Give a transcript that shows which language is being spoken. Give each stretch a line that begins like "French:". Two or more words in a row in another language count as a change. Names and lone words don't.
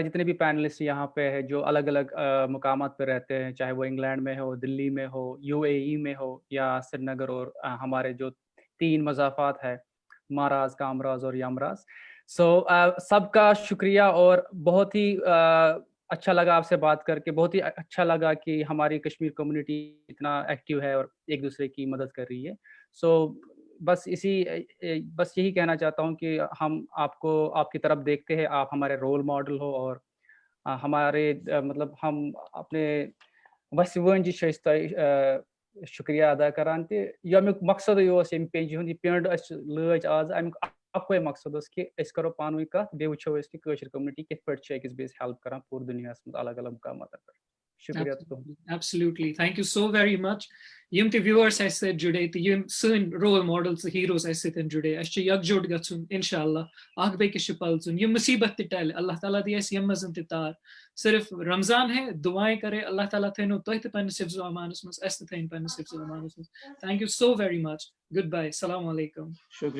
Urdu: جتنے بھی پینلسٹ یہاں پہ ہیں جو الگ الگ مقامات پہ رہتے ہیں، چاہے وہ انگلینڈ میں ہو، دلی میں ہو، یو اے ای میں ہو یا سری نگر، اور ہمارے جو 3 مضافات ہے، مہاراز، کامراز اور یمراز، سب کا شکریہ، اور بہت ہی اچھا لگا آپ سے بات کر کے، بہت ہی اچھا لگا کہ ہماری کشمیر کمیونٹی اتنا ایکٹیو ہے اور ایک دوسرے کی مدد کر رہی ہے. بس یہی کہنا چاہتا ہوں کہ ہم آپ کی طرف دیکھتے ہیں، آپ ہمارے رول ماڈل ہو، اور ہمارے مطلب ہم اپنے وسیون
Kashmiri: جی شکریہ ادا کران تہ یمیک مقصد یم پیج ہند پینڈ لٲج آز امیک اکوے مقصد کہ اس کرو پانوی کت بیٚیہِ وٕچھو أسۍ کہ کٲشِر کمنٹی کِتھ پٲٹھۍ چھِ أکِس بیٚیِس ہیلپ کران پوٗرٕ دُنیاہس منٛز الگ الگ مقاماتن پٮ۪ٹھ. شکریہ تُہُنٛد.
English: Absolutely. Thank you so very much.
Kashmiri: یِم تہِ viewers اَسہِ sۭتۍ جُڑے تہٕ یِم سٲنۍ
English: role models
Kashmiri: تہٕ ہیروز اَسہِ سۭتۍ جُڑے، اَسہِ چھُ یکجوٹ گژھُن اِنشاءاللہ، اکھ بیٚکِس چھُ پلژُن، یِم مُصیبت تہِ ٹلہِ، اللہ تعالیٰ دی اَسہِ یِم منٛز تہِ تار.
Urdu: صرف رمضان ہے، دعائیں کرے،
Kashmiri: اللہ تعالیٰ تھٲینو تۄہہِ تہِ پننِس حفظ و امانس منٛز، اَسہِ تہِ تھٲیِن پننِس حفظ و امانس منٛز.
English: Thank you so very much. Goodbye.
Arabic: Assalamu alaikum.
Kashmiri: شکریہ.